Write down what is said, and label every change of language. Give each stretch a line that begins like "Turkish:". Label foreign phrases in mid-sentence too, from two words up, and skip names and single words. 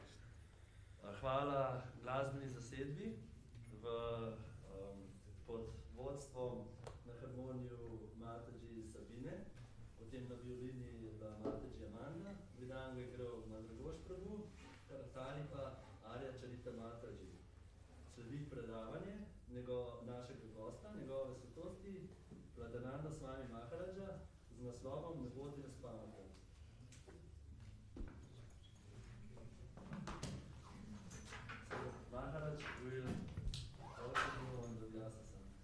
Slovenian: Hvala glasbeni zasedbi pod vodstvom na harmoniju Mataji Sabine, potem na violini je bila Mataji Amanda, Vidango je igral Mandragoš Prabhu, Karatani pa Arya Charita Mataji. Sledi predavanje našega gosta, njegove svetosti, Vladananda Swami Maharaja, z naslovom Ne bodi nespavati.
English: Maharaj will also go on the Vyasa-san.